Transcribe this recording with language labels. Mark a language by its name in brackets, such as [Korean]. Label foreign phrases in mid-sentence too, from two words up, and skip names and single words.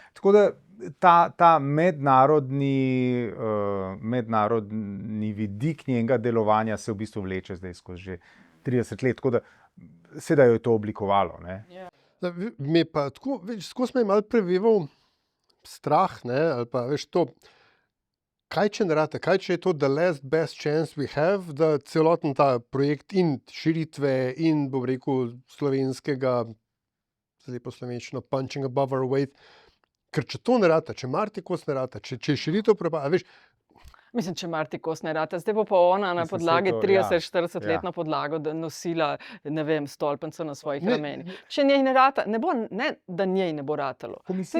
[Slovenian] Tako da ta mednarodni vidik njenega delovanja se v bistvu vleče zdaj skozi že 30 let, tako da seveda jo je to oblikovalo, ne. Me pa tako, skozi me je malo preveval strah, ne, ali pa veš to, kaj če ne rata, kaj če je to [English] the last best chance we have, [Slovenian] da celoten ta projekt in širitve in, bom rekel, slovenskega, zdaj po slovenščino, [English] punching above our weight, [Slovenian] ker če to ne rata, če Marti Kos ne rata, če je širitev propada, veš, Mislim, če Marti Kos ne rata, zdaj bo pa ona na Mislim, podlagi saj to, ja. 30-40-letno podlago da nosila, ne vem, stolpnico na svojih Ne, ramenih. Če njej ne rata, ne bo, ne, da njej ne bo ratalo. Komisiji